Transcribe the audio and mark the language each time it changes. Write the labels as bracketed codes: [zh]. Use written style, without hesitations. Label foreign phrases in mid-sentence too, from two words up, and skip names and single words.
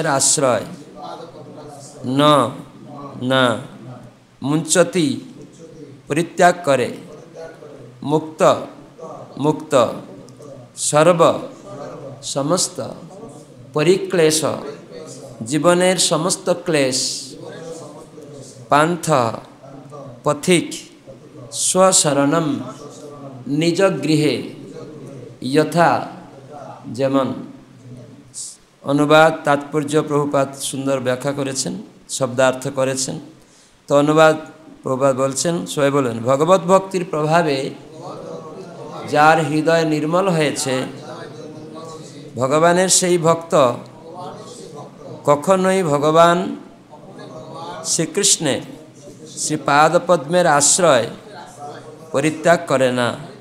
[sa] आश्रय, न ना मुंचति [bn] পরিত্যাগ করে, [sa] मुक्त मुक्त सर्व समस्त परिक्लेश [bn] জীবনের সমস্ত ক্লেশ [sa] पान्थ पथिक स्वशरणम निज गृहे यथा जेमन। [bn] অনুবাদ তাৎপর্য প্রভুপাদ সুন্দর ব্যাখ্যা করেছেন, শব্দার্থ করেছেন। তো অনুবাদ প্রভুপাদ বলছেন, সবাই বলেন, ভগবত ভক্তির প্রভাবে যার হৃদয় নির্মল হয়েছে, ভগবানের সেই ভক্ত কখনোই ভগবান শ্রীকৃষ্ণের শ্রীপাদপদ্মের আশ্রয় পরিত্যাগ করে না।